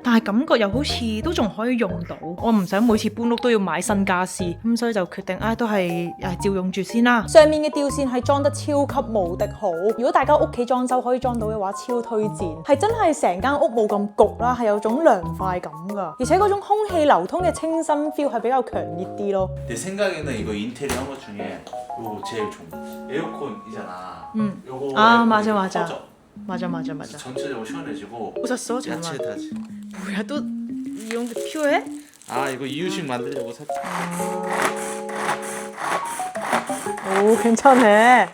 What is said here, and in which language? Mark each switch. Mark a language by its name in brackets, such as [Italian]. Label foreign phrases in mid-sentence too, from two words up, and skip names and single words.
[Cantonese] 但係感覺又好似都仲可以用到，我唔想每次搬屋都要買新家私，咁所以就決定都係照用住先啦。上面嘅吊扇係裝得超級無敵好，如果大家屋企裝修可以裝到嘅話，超推薦。係真係成間屋冇咁焗啦，係有種涼快感噶，而且嗰種空氣流通嘅清新 feel 係比較強烈啲咯。 [Korean] 내 생각에는 이거 인테리어 한 것 중에 요거 제일 좋은 거. 에어컨이잖아. 요거 맞아. 커져. 맞아. 전체적으로 시원해지고. 웃었어? 잠깐만. 야채 다지. 뭐야 또 이런 게 필요해? 아 이거 이유식 만들려고 샀지. 오 괜찮네.